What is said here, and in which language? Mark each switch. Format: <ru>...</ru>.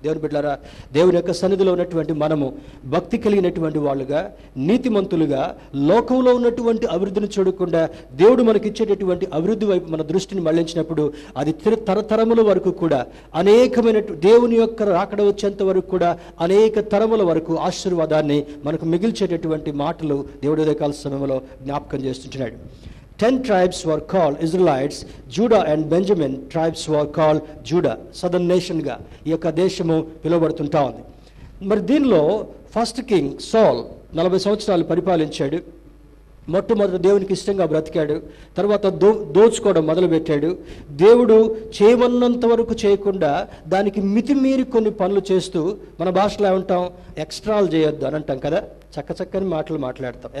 <te>దేవుని బిడ్డలారా, దేవుని యొక్క సన్నిధిలో ఉన్నటువంటి మనము భక్తి కలిగినటువంటి వాళ్ళుగా, నీతిమంతులుగా, లోకంలో ఉన్నటువంటి అభివృద్ధిని చూడకుండా దేవుడు మనకిచ్చేటటువంటి అభివృద్ధి వైపు మన దృష్టిని మళ్లించినప్పుడు అది తరతరముల వరకు కూడా అనేకమైన దేవుని యొక్క రాకడ వచ్చేంత వరకు కూడా అనేక తరముల వరకు ఆశీర్వాదాన్ని మనకు మిగిల్చేటటువంటి మాటలు దేవుడి ఉదయకాల సమయంలో జ్ఞాపకం చేస్తుంటున్నాడు.</te> <en>10 tribes were called Israelites. Judah and Benjamin tribes were called Judah.</en> <te>Southern నేషన్గా ఈ యొక్క దేశము పిలువబడుతుంటా ఉంది. మరి దీనిలో ఫస్ట్ కింగ్ సౌల్ 40 సంవత్సరాలు పరిపాలించాడు. మొట్టమొదటి దేవునికి ఇష్టంగా బ్రతికాడు. తర్వాత దోచుకోవడం మొదలుపెట్టాడు. దేవుడు చేయమన్నంత వరకు చేయకుండా దానికి మితిమీరి కొన్ని పనులు చేస్తూ, మన భాషలో ఏమంటాం, ఎక్స్ట్రాలు చేయొద్దు అని అంటాం కదా, చక్కని మాటలు మాట్లాడతాం.</te>